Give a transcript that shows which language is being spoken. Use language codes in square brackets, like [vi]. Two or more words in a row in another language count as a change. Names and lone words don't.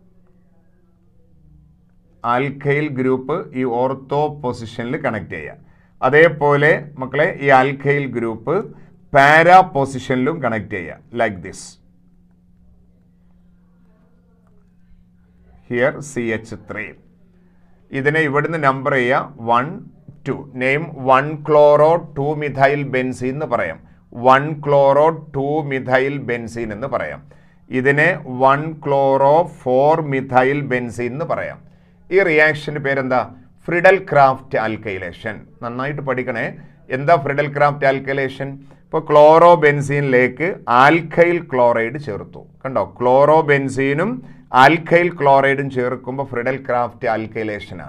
[en] alkyl group [ml] ഈ [en] ortho position connect [ml] ചെയ്യുക. അതേപോലെ മക്കളെ ഈ [en] alkyl group para position connect [ml] ചെയ്യുക, [en] like this. [ml] ഹിയർ CH3. ഇതിനെ ഇവിടുന്ന് നമ്പർ ചെയ്യുക 1, 2. നെയിം 1-chloro-2-methyl-benzene എന്ന് പറയാം. 1-chloro-2-methyl-benzene എന്ന് പറയാം. ഇതിനെ 1-chloro-4-methyl-benzene എന്ന് പറയാം. ഈ റിയാക്ഷൻ്റെ പേരെന്താ? ഫ്രിഡൽ ക്രാഫ്റ്റ് ആൽക്കൈലേഷൻ. നന്നായിട്ട് പഠിക്കണേ. എന്താ ഫ്രിഡൽ ക്രാഫ്റ്റ് ആൽക്കൈലേഷൻ? ഇപ്പോൾ ക്ലോറോബെൻസീനിലേക്ക് [en] alkyl chloride [ml] ചേർത്തു. കണ്ടോ, ക്ലോറോബെൻസീനും [en] alkyl chloride [ml] ചേർക്കുമ്പോൾ ഫ്രിഡൽ ക്രാഫ്റ്റ് ആൽക്കൈലേഷനാണ്.